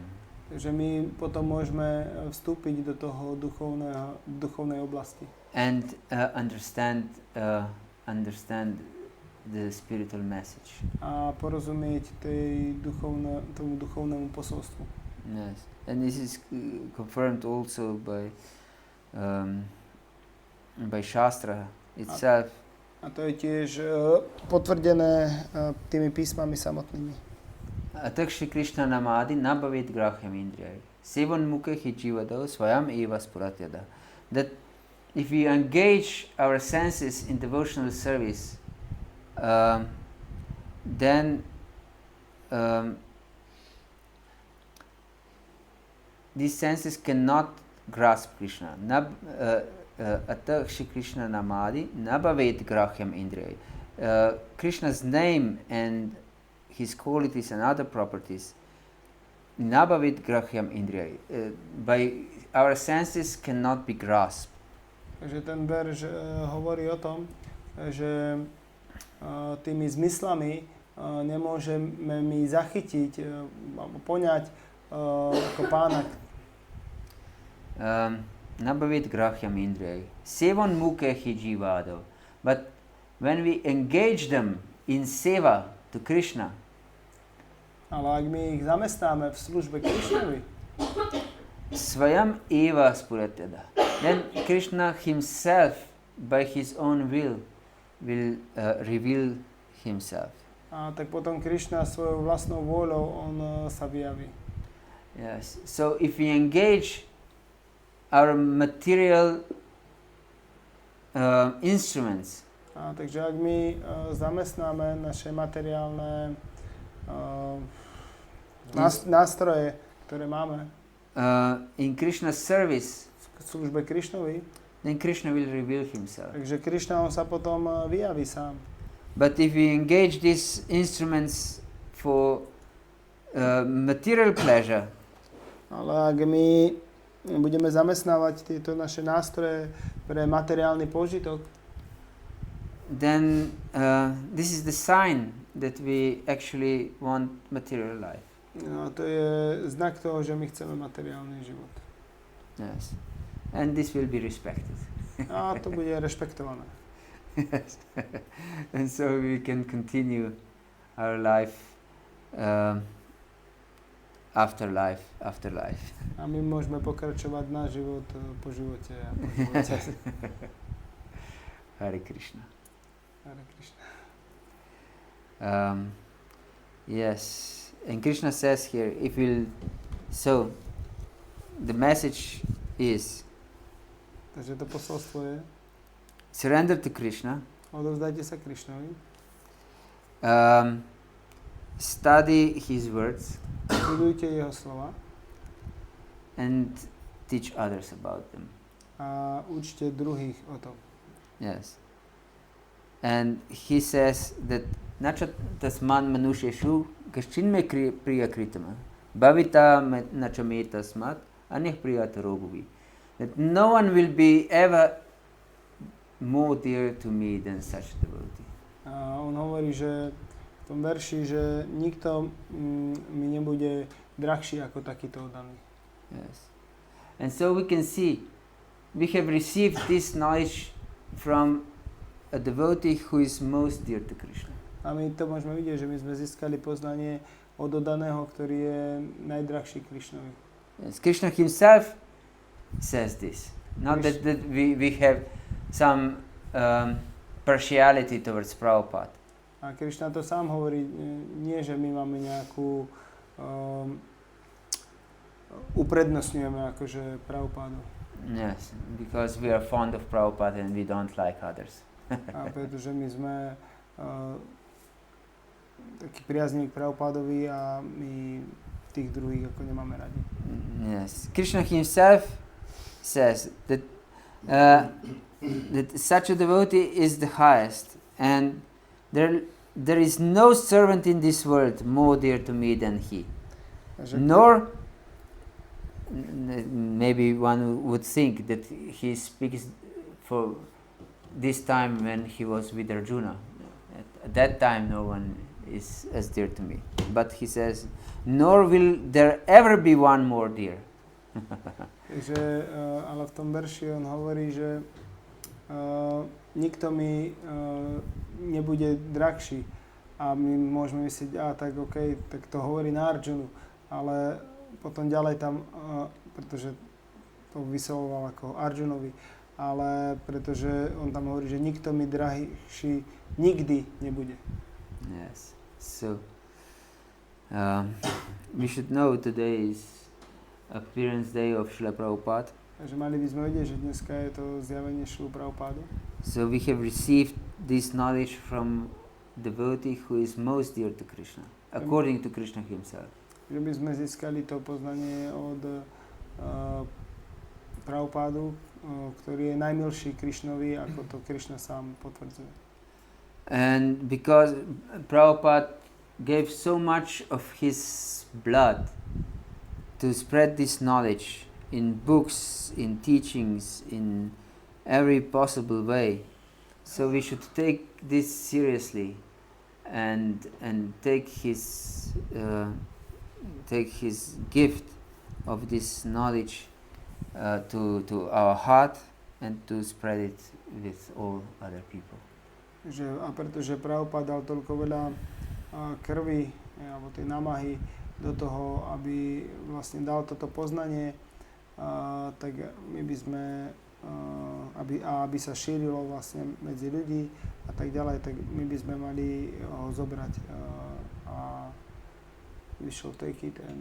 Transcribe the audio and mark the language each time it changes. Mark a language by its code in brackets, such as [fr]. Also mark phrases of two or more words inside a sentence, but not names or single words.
[sk] že my potom môžeme vstúpiť do toho duchovnej oblasti. [en] And understand the spiritual message. [sk] A porozumieť tomu duchovnému posolstvu. [en] Yes, and this is confirmed also by Shastra itself. [sk] A to je tiež potvrdené tými písmami samotnými. [sa] Atak Shri Krishna namadi nabhavet grahyam indriyai sevan mukhe hi jivado swayam eva spuratyada. [en] That if we engage our senses in devotional service, then these senses cannot grasp Krishna. [sa] Atak Shri Krishna namadi nabhavet grahyam indriyai. [en] Krishna's name and his qualities and other properties, [sa] nabhavet grahyam indriyai, [en] by our senses cannot be grasped. [sk] Takže ten verš hovorí o tom, že tými zmyslami nemôžeme my zachytiť alebo poňať ako pána. [sa] Nabhavet grahyam indriyai sevan mukhe hi jivado. [en] But when we engage them in seva to Krishna, [sk] Ale ak my ich zamestnáme v službe Krishnovi, [sa] swayam eva spuratyada, [en] then Krishna himself by his own will reveal himself. [sk] a tak potom Krishna svojou vlastnou vôľou on sa vyjaví. [en] Yes. So if we engage our material instruments, [sk] Takže ak my zamestnáme naše materiálne nástroje, ktoré máme [en] in Krishna's service, [sk] v službe Krishnovi, [en] then Krishna will reveal himself. [sk] takže Krishna on sa potom vyjaví sám. [en] But if we engage these instruments for material pleasure, [sk] Ale ak my budeme zamestnávať tieto naše nástroje pre materiálny požitok, [en] then this is the sign that we actually want material life. [sk] no, to je znak toho, že my chceme materiálny život. [en] Yes. And this will be respected. [sk] A to bude rešpektované. [en] Yes. And so we can continue our life after life. [sk] A my môžeme pokračovať na život po živote a po živote. [sa] Hare Krishna. Hare Krishna. [en] Yes, and Krishna says here, so the message is [sk] Takže to posolstvo je, [en] surrender to Krishna, [sk] odovzdajte sa Krišnovi, [en] study his words, [sk] študujte jeho slova [en] and teach others about them. [sk] a učte druhých o tom. [en] Yes. And he says that [sa] nacha tasman manusheshu kaschinme priya kritama bhavita nachame tasmat anih priyata roguvi. [en] That no one will be ever more dear to me than such devotee. [sk] A on hovorí, že v tom verši, že nikto mi nebude drahší ako takýto oddaný. [en] Yes. And so we can see, we have received this knowledge from a devotee who is most dear to Krishna. [sk] A my to môžeme vidieť, že my sme získali poznanie od oddaného, ktorý je najdrahší Krišnovi. [en] Yes. Krishna himself says this. Not that we have some partiality towards Prabhupada. [sk] A Krišna to sám hovorí, nie že my máme nejakú uprednostňujeme akože Prabhupádu. [en] Yes, because we are fond of Prabhupada and we don't like others. [sk] A pretože my sme takí priazniví k Prabhupádovi a my tých druhých ako nemáme radi. [en] Yes, Krishna himself says that such a devotee is the highest, and there is no servant in this world more dear to me than he. Nor maybe one would think that he speaks for this time when he was with Arjuna. At that time no one is as dear to me. But he says, nor will there ever be one more dear. [sk] Ale v tom verši on hovorí, že nikto mi nebude drahší. A my môžeme myslieť, tak okej, tak to hovorí na Arjunu. Ale potom ďalej tam, pretože to vyslovoval ako Arjunovi, ale pretože on tam hovorí, že nikto mi drahší nikdy nebude. [en] Yes. So, we should know today is appearance day of Srila Prabhupada. [sk] Takže mali by sme vedieť, že dneska je to zjavenie Šrilu Prabhupádu. [en] So we have received this knowledge from devotee who is most dear to Krishna, according to Krishna himself. [sk] Že by sme získali to poznanie od Prabhupádu, ktorý je najmilší Krishnovi, ako to Krishna sám potvrdzuje. [en] And because Prabhupada gave so much of his blood to spread this knowledge in books, in teachings, in every possible way, so we should take this seriously and take his gift of this knowledge to our heart and to spread it with all other people. [sk] A pretože Prabhupada dal toľko veľa krvi alebo tej námahy do toho, aby vlastne dal toto poznanie, tak my by sme, aby sa šírilo vlastne medzi ľudí a tak ďalej, tak my by sme mali ho zobrať a [en] we should take it and